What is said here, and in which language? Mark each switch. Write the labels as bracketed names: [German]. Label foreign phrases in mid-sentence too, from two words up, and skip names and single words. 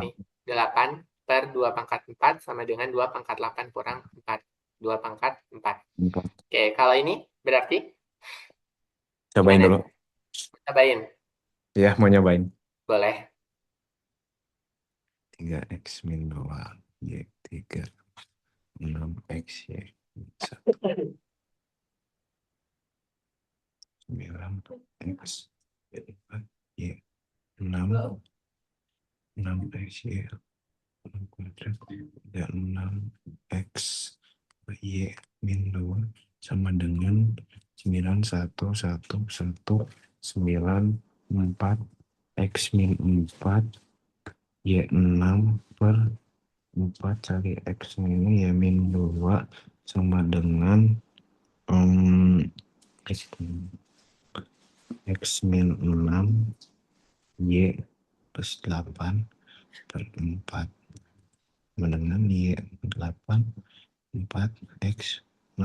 [Indonesian] 8 per 2 pangkat 4 sama dengan 2 pangkat 8 kurang 4. 2 pangkat 4. 4. Oke, kalau ini berarti Cobain gimana? dulu. Cobain. Ya, mau nyobain. Boleh. 3x min 2. Y. 3. 6x. Y. 1. 9x. Y. 4. Y. 6. 6x. Y. 6 kuadrat. Dan 6x. Y. Min 2. Sama dengan 9, 1, 1, 1, 9. 4 X min 4 Y 6 per 4 kali X ini Y min 2 sama dengan X, X min 6 Y plus 8 per 4 sama dengan Y 8 4 X 6.